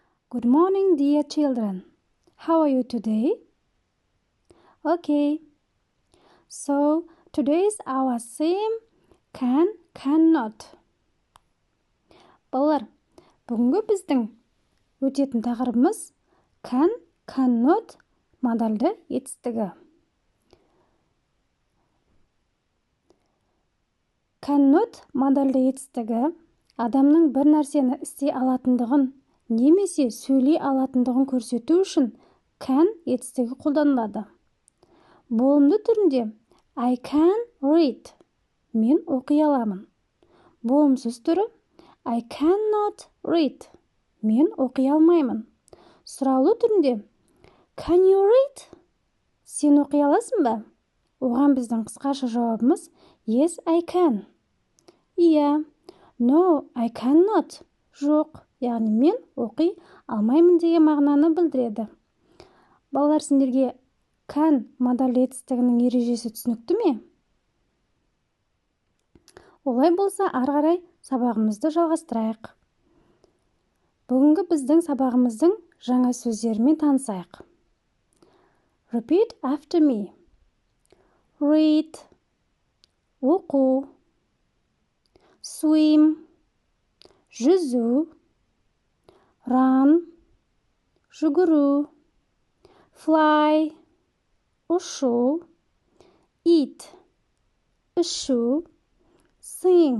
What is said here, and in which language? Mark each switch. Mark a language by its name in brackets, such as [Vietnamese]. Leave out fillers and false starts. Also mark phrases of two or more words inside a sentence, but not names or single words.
[English] Good morning, dear children. How are you today? Okay. So, today's our theme can, cannot. [Kazakh] Балалар, бүгінгі біздің өтетін тақырыбымыз [English] can, cannot [Kazakh] модальді етістігі. Cannot модальді етістігі адамның бір нәрсені істей алатындығын немесе сөйлей алатындығын көрсету үшін can етістігі қолданылады. Болымды түрінде [English] I can read. [Kazakh] Мен оқи аламын. Болымсыз түрі [English] I cannot read. [Kazakh] Мен оқи алмаймын. Сұраулы түрінде [English] Can you read? [Kazakh] Сен оқи аласың ба? Оған біздің қысқаша жауабымыз [English] Yes, I can. Иә. No, I cannot. [Kazakh] Жоқ, яғни мен оқи алмаймын деген мағынаны білдіреді. Балалар, сендерге can модальді етістігінің ережесі түсінікті ме? Олай болса, ары қарай сабағымызды жалғастырайық. Бүгінгі біздің сабағымыздың жаңа сөздерімен танысайық. [English] Repeat after me. Read. [Kazakh] Оқу. Swim. Жүзу. Run. Жүгіру. Fly. Ұшу. Eat. Ішу. Sing.